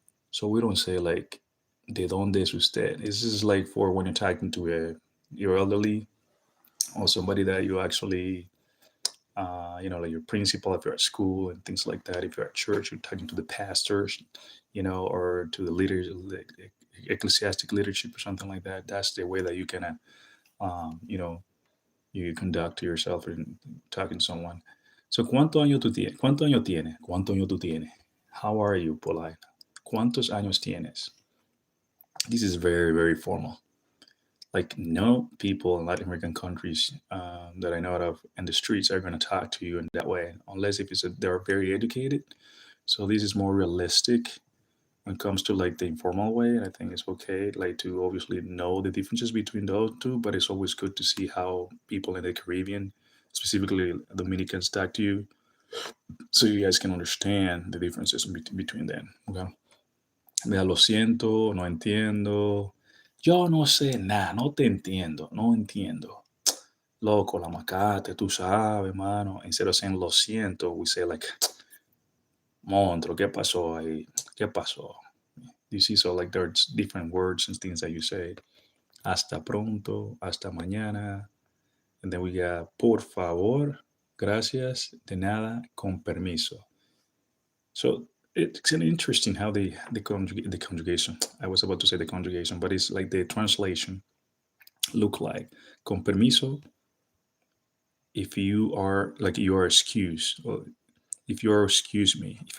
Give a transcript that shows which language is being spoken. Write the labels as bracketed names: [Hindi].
[English] So we don't say like, [Spanish] ¿de dónde es usted? [English] This is like for when you're talking to your elderly or somebody that you actually, like your principal if you're at school and things like that. If you're at church, you're talking to the pastors, or to the leaders, like ecclesiastic leadership or something like that. That's the way that you can, you conduct yourself in talking to someone. [Spanish] So, ¿Cuánto año tienes? ¿Cuánto año tú tienes? [English] How are you, polite? [Spanish] ¿Cuántos años tienes? [English] This is very, very formal. Like, no people in Latin American countries that I know of in the streets are going to talk to you in that way, unless if they're very educated. So this is more realistic when it comes to like the informal way. And I think it's okay, like to obviously know the differences between those two, but it's always good to see how people in the Caribbean, specifically Dominicans, talk to you, so you guys can understand the differences between them. Okay. [Spanish] Mira, lo siento, no entiendo. Yo no sé nada, no te entiendo, no entiendo. Loco, la macate, tú sabes, mano. [English] Instead of saying [Spanish] lo siento, [English] we say like, [Spanish] monstruo, ¿qué pasó ahí? ¿Qué pasó? [English] You see, so like there's different words and things that you say. [Spanish] Hasta pronto, hasta mañana. [English] And then we got [Spanish] por favor, gracias, de nada, con permiso. [English] So it's an interesting how the conjugation. I was about to say the conjugation, but it's like the translation look like. [Spanish] Con permiso, [English] if you are like you are excused, or if you are excuse me,